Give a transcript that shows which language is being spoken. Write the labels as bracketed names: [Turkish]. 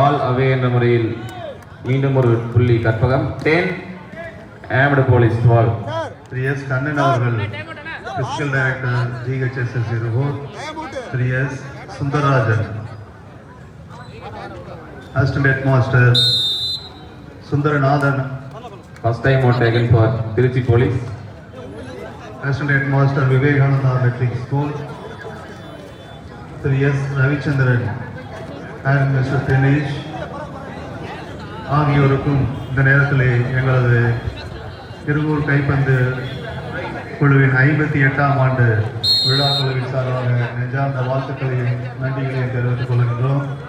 [Tamil] பால் அவே என்ற முறையில் மீண்டும் ஒரு புள்ளி கற்பகம் 10, ஏம்டு போலீஸ் 12. திரு எஸ் கண்ணன் அவர்கள் physical director GHSS இருவோர், Thiru S Sundararajan assistant head master Sundaranathan, [English] First time out taken for Trichy police. [Tamil] Assistant head master Vivekananda matric school, Thiru S Ravichandran and mister Dinesh ஆகியோருக்கும் இந்த நேரத்தில் எங்களது திருவூர் கைப்பந்து குழுவின் 58ஆம் ஆண்டு விழா குழுவின் சார்பாக நெஞ்சார்ந்த வாழ்த்துக்களையும் நன்றிகளையும் தெரிவித்துக் கொள்கின்றோம்.